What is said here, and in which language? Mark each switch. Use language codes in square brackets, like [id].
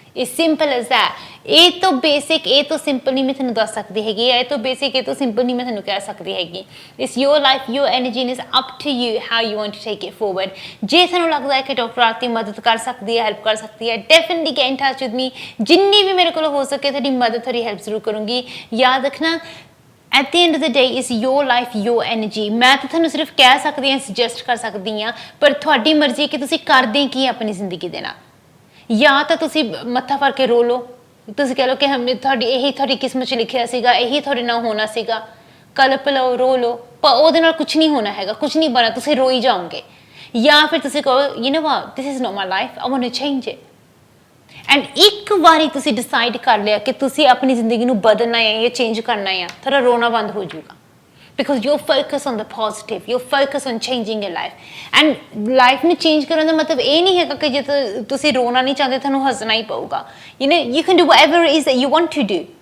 [en] It's simple as that. [pa] ਇਹ ਤੋਂ basic, ਇਹ ਤੋਂ ਸਿੰਪਲ ਨਹੀਂ ਮੈਂ ਤੁਹਾਨੂੰ ਦੱਸ ਸਕਦੀ ਹੈਗੀ, ਇਹ ਤੋਂ ਬੇਸਿਕ, ਇਹ ਤੋਂ ਸਿੰਪਲ ਨਹੀਂ ਮੈਂ ਤੁਹਾਨੂੰ ਕਹਿ ਸਕਦੀ ਹੈਗੀ। [en] It's your life, your energy, it's up to you how you want to take it forward. [pa] ਜੇ ਤੁਹਾਨੂੰ ਲੱਗਦਾ ਹੈ ਕਿ ਡਾਕਟਰ ਆਰਤੀ ਮਦਦ ਕਰ ਸਕਦੀ ਹੈ, ਹੈਲਪ ਕਰ ਸਕਦੀ ਹੈ, definitely [en] Get in touch with me. [pa] ਜਿੰਨੀ ਵੀ ਮੇਰੇ ਕੋਲ ਹੋ ਸਕੇ ਤੁਹਾਡੀ ਮਦਦ, ਤੁਹਾਡੀ ਹੈਲਪ ਜ਼ਰੂਰ ਕਰੂੰਗੀ। ਯਾਦ ਰੱਖਣਾ, [en] at the end of the day is your life, your energy. [pa] ਮੈਂ ਤਾਂ ਤੁਹਾਨੂੰ ਸਿਰਫ ਕਹਿ ਸਕਦੀ ਹਾਂ, ਸੁਜੈਸਟ ਕਰ ਸਕਦੀ ਹਾਂ, ਪਰ ਤੁਹਾਡੀ ਮਰਜ਼ੀ ਹੈ ਕਿ ਤੁਸੀਂ ਕਰਦੇ ਕੀ ਆਪਣੀ ਜ਼ਿੰਦਗੀ ਦੇ ਨਾਲ। ਜਾਂ ਤਾਂ ਤੁਸੀਂ ਮੱਥਾ ਫੜ ਕੇ ਰੋ ਲਓ, ਤੁਸੀਂ ਕਹਿ ਲਓ ਕਿ ਤੁਹਾਡੀ ਕਿਸਮਤ 'ਚ ਲਿਖਿਆ ਸੀਗਾ, ਇਹੀ ਤੁਹਾਡੇ ਨਾਲ ਹੋਣਾ ਸੀਗਾ, ਕਲਪ ਲਓ, ਰੋ ਲਓ, ਪਰ ਉਹਦੇ ਨਾਲ ਕੁਝ ਨਹੀਂ ਹੋਣਾ ਹੈਗਾ, ਕੁਝ ਨਹੀਂ ਬਣਾ, ਤੁਸੀਂ ਰੋਈ ਜਾਓਗੇ। ਜਾਂ ਫਿਰ ਤੁਸੀਂ ਕਹੋ [en] you know what, this is not my life, I want to change it. [pa] And ਇੱਕ ਵਾਰੀ ਤੁਸੀਂ ਡਿਸਾਈਡ ਕਰ ਲਿਆ ਕਿ ਤੁਸੀਂ ਆਪਣੀ ਜ਼ਿੰਦਗੀ ਨੂੰ ਬਦਲਣਾ ਹੈ ਜਾਂ ਚੇਂਜ ਕਰਨਾ ਹੈ, ਤੁਹਾਡਾ ਰੋਣਾ ਬੰਦ ਹੋ ਜਾਊਗਾ। [en] Because you focus on the positive, you focus on changing your life. [pa] And life ਨੂੰ ਚੇਂਜ ਕਰਨ ਦਾ ਮਤਲਬ ਇਹ ਨਹੀਂ ਹੈਗਾ ਕਿ ਜੇ ਤੁਸੀਂ ਰੋਣਾ ਨਹੀਂ ਚਾਹੁੰਦੇ ਤੁਹਾਨੂੰ ਹੱਸਣਾ ਹੀ ਪਊਗਾ। [en] You can do whatever it is that you want to do.